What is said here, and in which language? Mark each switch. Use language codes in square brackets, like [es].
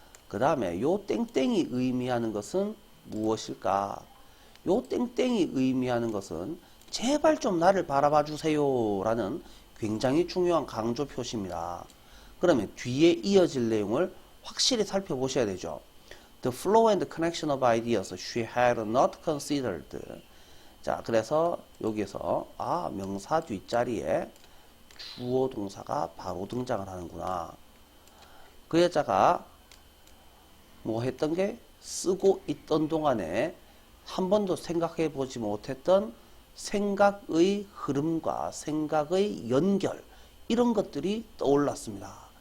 [ko] 그 다음에 요 땡땡이 의미하는 것은 무엇일까? 요 땡땡이 의미하는 것은 제발 좀 나를 바라봐 주세요 라는 굉장히 중요한 강조 표시입니다. 그러면 뒤에 이어질 내용을 확실히 살펴보셔야 되죠. [en] The flow and connection of ideas she had not considered. [ko] 자, 그래서 여기서 명사 뒷자리에 주어 동사가 바로 등장을 하는구나. 그 여자가 뭐 했던 게 쓰고 있던 동안에 한 번도 생각해 보지 못했던 생각의 흐름과 생각의 연결, 이런 것들이 떠올랐습니다.